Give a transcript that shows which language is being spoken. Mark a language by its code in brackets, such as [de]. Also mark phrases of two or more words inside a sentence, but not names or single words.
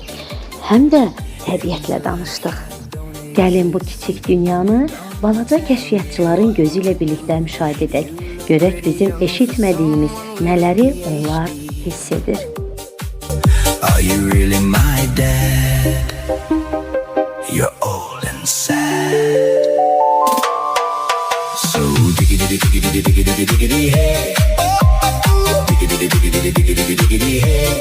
[az] Həm də təbiətlə danışdıq. Gəlin bu kiçik dünyanı balaca kəşfiyyatçıların gözü ilə birlikdə müşahidə edək. Görək bizim eşitmədiyimiz nələri onlar hiss edir. [en] Are you really my dad? You're old and sad. So diggity diggity diggity diggity hey. Diggity diggity diggity diggity hey.